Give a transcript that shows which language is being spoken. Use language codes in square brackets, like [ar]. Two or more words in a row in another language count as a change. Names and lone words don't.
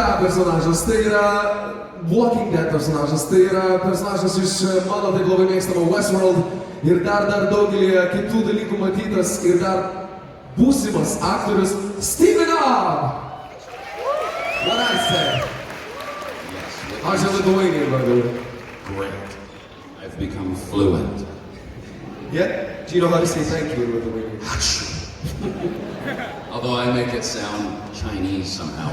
[lt] personažas, tai yra Walking Dead personažas, tai yra personažas iš mano taip labai mėgstamo Westworld ir dar daugelį kitų dalykų matytas ir dar būsimas aktorius Steven Ogg. [en] What I say? Yes. How's your Lithuanian, by the way? Great. I've become fluent. Yeah? Do you know how to say thank you in Lithuanian? Although I make it sound Chinese somehow.